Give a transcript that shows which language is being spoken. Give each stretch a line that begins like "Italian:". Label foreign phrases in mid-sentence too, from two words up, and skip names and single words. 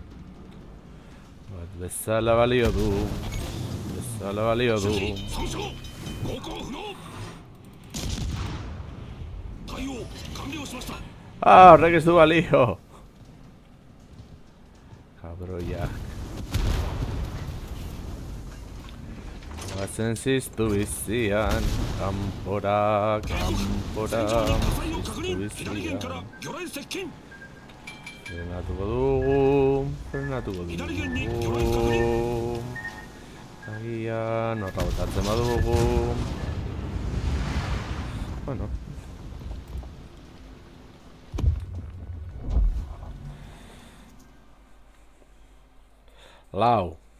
Basque: Bat bezala balio du,
Japanese: 航行不能対応完了しました
Basque: Ah, horrek ez du balio. Kabroiak. Bazen ziztu bizian, kanpora, kanpora,
Japanese: 火災を確
Basque: ziztu
Japanese: 認左舷から
Basque: bizian.
Japanese: 魚雷接近
Basque: Frenatuko dugu, frenatuko dugu. Agian, horra botatzen badugu. Bueno. Lau.